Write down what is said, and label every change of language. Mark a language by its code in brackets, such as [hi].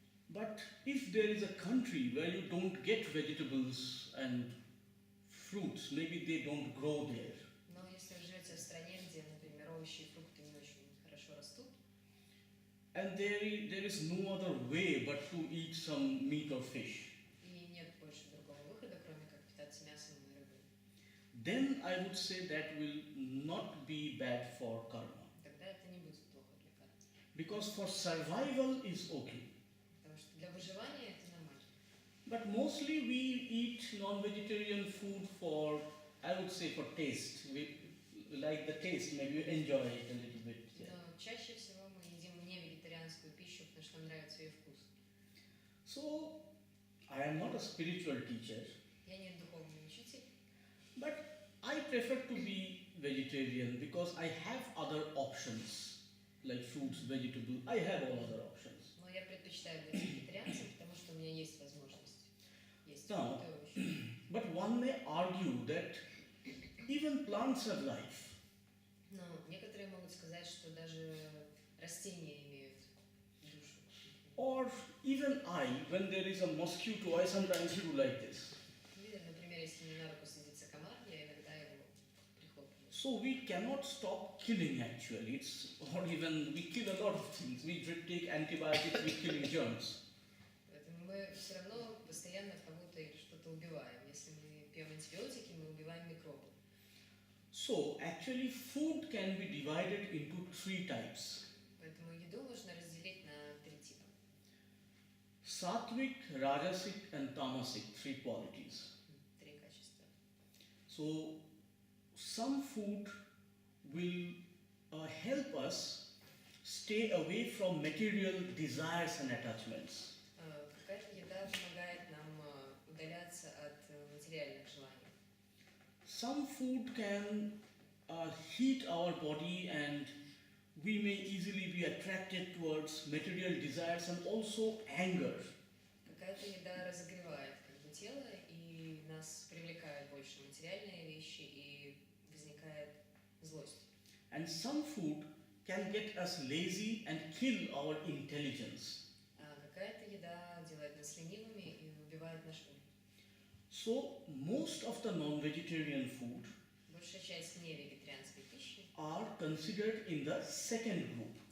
[en] But if there is a country where you don't get vegetables and fruits, maybe they don't grow there. [ru] Но если вы живете в стране, где, например, овощи и фрукты не очень хорошо растут, [en] And there is no other way but to eat some meat or fish. [ru] и нет больше другого выхода, кроме как питаться мясом и рыбой, [en] Then I would say that will not be bad for karma. [ru] тогда это не будет плохо для кармы. [en] Because for survival is okay. [ru] Потому что для выживания это нормально. [en] But mostly we eat non-vegetarian food for, I would say, for taste. We like the taste, maybe you enjoy it a little bit. Yeah. [ru] Но чаще всего мы едим не вегетарианскую пищу, потому что нам нравится ее вкус. [en] So, I am not a spiritual teacher, [ru] Я не духовный учитель, [en] but I prefer to be vegetarian because I have other options like fruits, vegetables. I have all other options. [ru] но я предпочитаю быть вегетарианцем, потому что у меня есть возможность есть Да. фрукты и овощи. [en] But one may argue that even plants have life. [ru] Но некоторые могут сказать, что даже растения имеют душу. [en] Or even I, when there is a mosquito, I sometimes do like this. [ru] Или, например, если мне на руку садится комар, я иногда его прихлопываю. [en] So we cannot stop killing actually. Or even we kill a lot of things. We take antibiotics, we killing germs. [ru] Поэтому мы все равно постоянно кого-то или что-то убиваем. Если мы пьем антибиотики, мы убиваем микробы. [en] So actually food can be divided into three types. [ru] Поэтому еду можно разделить на три типа. [en] Sattvic, Rajasic and Tamasic, three qualities. [ru] Три качества. [en] So some food will help us stay away from material desires and attachments. [ru] Какая-то еда помогает нам удаляться от материальных желаний. [en] Some food can heat our body and we may easily be attracted towards material desires and also anger. [ru] Какая-то еда разогревает как бы тело, и нас привлекают больше материальные вещи, и возникает злость. [en] And some food can get us lazy and kill our intelligence. [ru] А какая-то еда делает нас ленивыми и убивает наш ум. [en] So most of the non-vegetarian food [ru] Большая часть невегетарианской пищи [en] are considered in the second group.